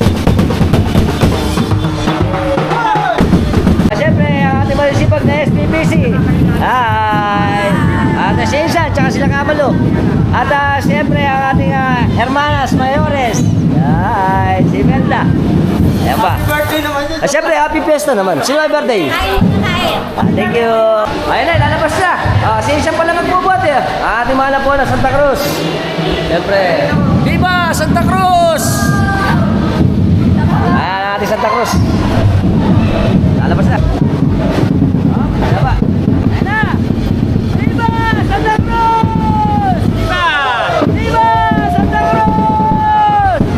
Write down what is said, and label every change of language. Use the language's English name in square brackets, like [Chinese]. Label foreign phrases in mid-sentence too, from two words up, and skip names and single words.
[Filipino] Siyempre, ang ating masisipag na SPPC, Insan, tsaka sila Kamalo. At siyempre ang ating [Spanish] hermanas mayores. [Filipino] Ay, si Melda. Ayan ba? Birthday naman yun. Siyempre, [English] happy fiesta [Filipino] naman. Sino may birthday? [English] Thank you. [Filipino] Ayun na, lalabas na. Si Insan pala magbubuhat eh. Ating mahal na po na Santa Cruz. Siyempre. Viva Santa Cruz! Ayan ating Santa Cruz. Lalabas na. Ayan ba? Ayan na! Viva Santa Cruz! Viva! Viva Santa Cruz!